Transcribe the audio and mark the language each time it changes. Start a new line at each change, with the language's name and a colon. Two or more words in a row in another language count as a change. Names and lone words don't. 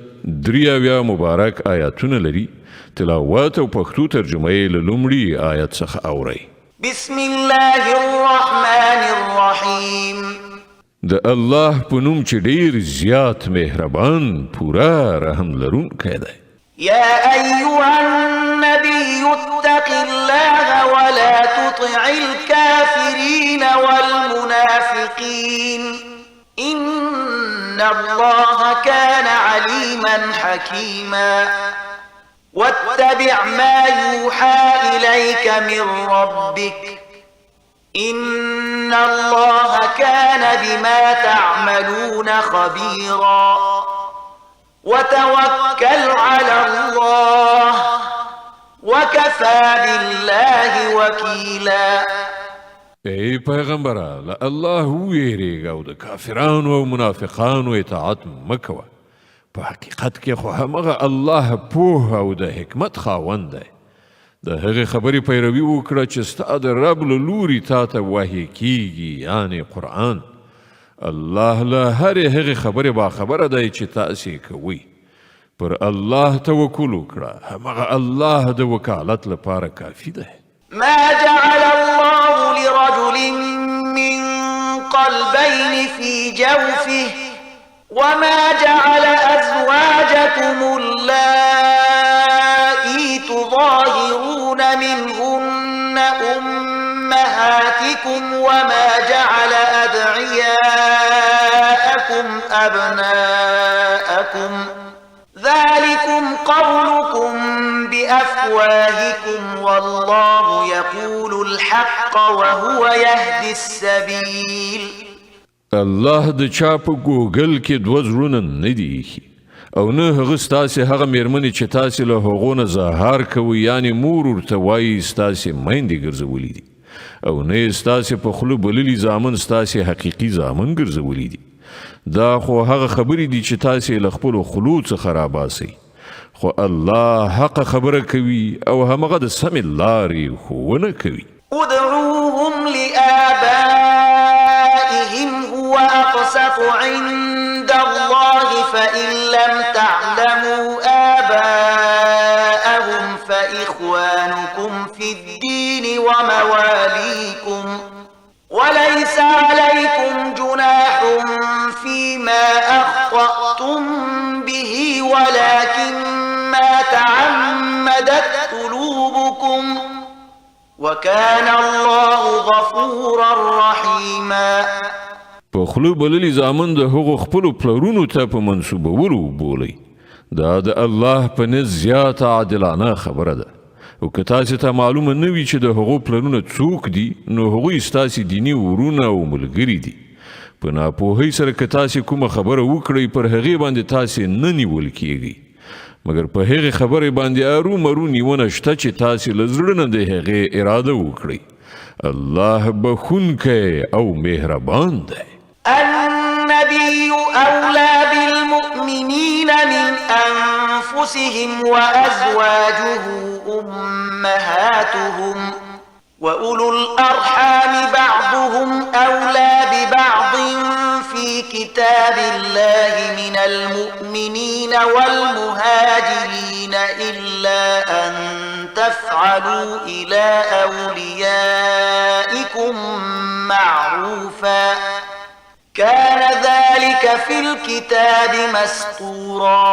Pashto: 83 مبارک آیاتونه لري. تلاوت او پښتو ترجمه یې له لومړي آیت څخه اورئ.
Arabic: بسم الله الرحمن الرحیم.
Pashto: د الله په نوم چې ډیر زیات مهربان پورا رحم لرونکی دی.
Arabic: يا أيها النبي اتق الله ولا تطع الكافرين والمنافقين إن الله كان عليما حكيما واتبع ما يوحى إليك من ربك إن الله كان بما تعملون خبيرا وتوكل على الله وكفى بالله وكيلا.
Pashto: ای پیغمبره له الله ویریږه او د کافرانو او منافقانو اطاعت مکوه. په حقیقت کې خو همغه الله پوه او د حکمت خاوند دی. د هغې خبرې پیروي وکړه چې ستا د رب له لوري تا ته وحی کیږي، یعنې قرآن. الله له هرې هغې خبرې باخبره دی چې تاسې کوئ. پر الله توکل وکړه، همغه الله د وکالت لپاره کافي دی.
Arabic: ما جعل الله لرجل من قلبين في جوفه وما جعل أزواجكم اللائي تظاهرون منهن أمهاتكم وما جعل أدعياءكم أبناءكم ذلكم قولكم بأفواهكم والله يقول الحق وهو يهدي السبيل.
Pashto: الله د چا په ګوګل کې دوه زړونه نه دي ایښي او نه هغه ستاسې هغه مېرمنې چې تاسې له هغو نه زهار کوئ، یعنې مور ورته وایي ستاسې میندې ګرځولي دي، او نه یې ستاسې په خوله بللي زامن ستاسې حقیقي زامن ګرځولي دي. دا خو هغه خبرې دي چې تاسې له خپلو خولو څخه راباسئ، خو الله حق خبره کوي او همغه د سمې لارې ښوونه کوي.
Arabic: ادعوهم لآبائهم هو أقسط عند الله فإن لم تعلموا آباءهم فإخوانكم في الدين ومواليكم وليس عليكم جناح فيما أخطأتم به ولكن ما تعمدت قلوبكم وكان الله غفورا رحيما.
Pashto: په خلو بللی زامن د هغو خپلو پلرونو ته په منسوبولو بولئ. دا د الله په نزد زیاته عادلانه خبره ده. او که تاسې ته معلومه نه وي چې د هغو پلرونه څوک دي، نو هغوی ستاسې دیني ورونه او ملګري دي. په ناپوهۍ سره که تاسې کومه خبره وکړئ، پر هغې باندې تاسې نه نیول کیږئ، مګر په هغې خبرې باندې ارومرو نیونه شته چې تاسې له زړه نه د هغې اراده وکړئ. الله بخونکی او مهربان دی.
Arabic: النبي أولى بالمؤمنين من أنفسهم وأزواجه أمهاتهم وأولو الأرحام بعضهم أولى ببعض في كتاب الله من المؤمنين والمهاجرين إلا أن تفعلوا إلى أوليائكم معروفا كان ذلك في الكتاب مسطورا.